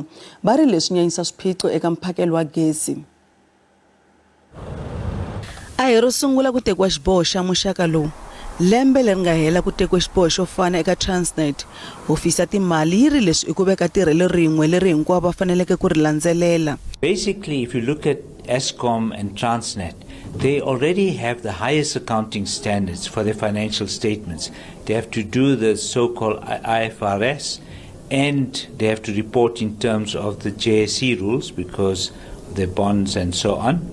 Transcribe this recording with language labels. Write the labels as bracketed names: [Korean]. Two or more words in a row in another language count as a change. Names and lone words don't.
[Tsonga] Va ri leswi nyanyisa swiphiqo eka mphakelo wa gezi. A hi ro sungula ku tekiwa xiboho xa muxaka lowu. Lembe leri nga hela ku tekiwa xiboho xo fana eka Transnet. Hofisi ya timali yi ri leswi i ku veka tirhelo rin'we leri hinkwavo va faneleke ku ri landzelela. [English] Basically, if you look at Eskom and Transnet, they already have the highest accounting standards for their financial statements. They have to do the so-called IFRS, and they have to report in terms of the JSE rules because of their bonds and so on.